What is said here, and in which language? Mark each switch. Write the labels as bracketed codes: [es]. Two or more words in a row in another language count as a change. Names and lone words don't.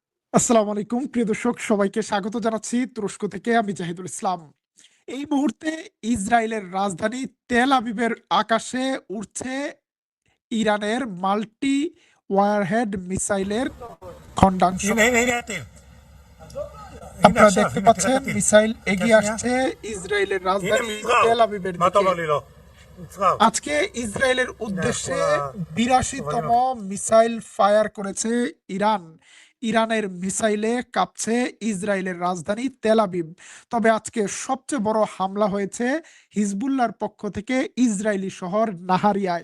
[bn] আসসালামু আলাইকুম প্রিয় দর্শক, সবাইকে স্বাগত জানাচ্ছি তুরস্ক থেকে। আমি জাহিদুল ইসলাম। এই মুহূর্তে ইসরায়েলের রাজধানী তেল আবিবের আকাশে উড়ছে ইরানের [en] multi warhead [bn] মিসাইলের খন্ডাংশ। [he] הנה, הנה, הנה הטיל. הנה [bn] আপনারা [he] עכשיו, [bn] দেখতে [he] הנה, תראה [bn] পাচ্ছেন [he] את הטיל. [bn] মিসাইল এগিয়ে [he] שנייה. [bn] আসছে ইসরায়েলের [he] הנה [bn] রাজধানী [he] מצרר. [bn] তেল আবিবের [he] מה אתה [bn] দিকে। [he] אומר לי לא? מצרר. [bn] আজকে ইসরায়েলের উদ্দেশ্যে [he] כל [bn] 82তম মিসাইল ফায়ার করেছে ইরান। ইরানের মিসাইলে কাঁপছে ইসরায়েলের রাজধানী তেল আবিব। তবে আজকে সবচেয়ে বড় হামলা হয়েছে হিজবুল্লাহর পক্ষ থেকে ইসরায়েলি শহর নাহারিয়ায়।